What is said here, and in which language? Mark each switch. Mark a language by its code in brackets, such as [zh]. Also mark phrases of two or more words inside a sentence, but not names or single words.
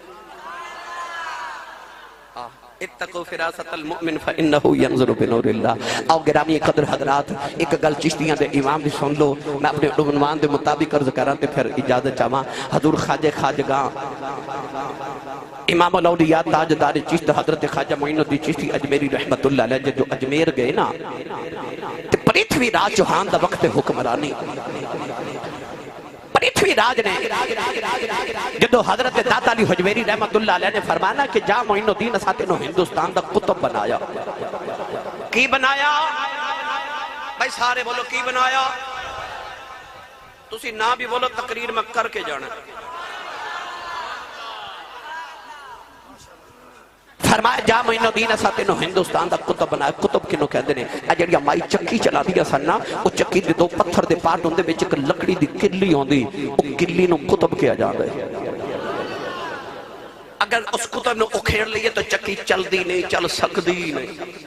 [ar] اتقوا فراسة المؤمن فإنه ينظر بنور الله. [pa] آؤ گرامی قدر حضرات اک گل چشتیاں دے امام دی سن لو. میں اپنے عنوان دے مطابق عرض کراں تے فیر اجازت چاہاں. حضور خواجہ خواجگان امام اولیاء تاجدار چشت حضرت خواجہ معین الدین چشتی اجمیری [ar] رحمة الله عليه [pa] جو اجمیر گئے نا تے پرتھوی راج چوہان دا وقت حکمرانی. پرتھوی راج نے جدوں حضرت داتا علی ہجویری [ar] رحمة الله عليه [pa] نے فرمانا کہ جا معین الدین اساں تینوں ہندوستان دا قطب بنایا. کی بنایا بھائی سارے بولو کی بنایا. تسی نا بھی بولو تقریر میں کر کے جانا. فرمایا جا معین الدین اساں تینوں ہندوستان دا قطب بنایا. قطب کنوں کہندے نے آ جیہڑی مائی چکی چلا دیا سن نا، او چکی دے دو پتھر دے پارٹ ہوندے وچ اک لکڑی دی کلی ہوندی، او کلی نوں قطب کہا جاندا ہے. اگر اس قطب نوں اکھیڑ لئیے تو چکی چلدی نہیں، چل سکدی نہیں.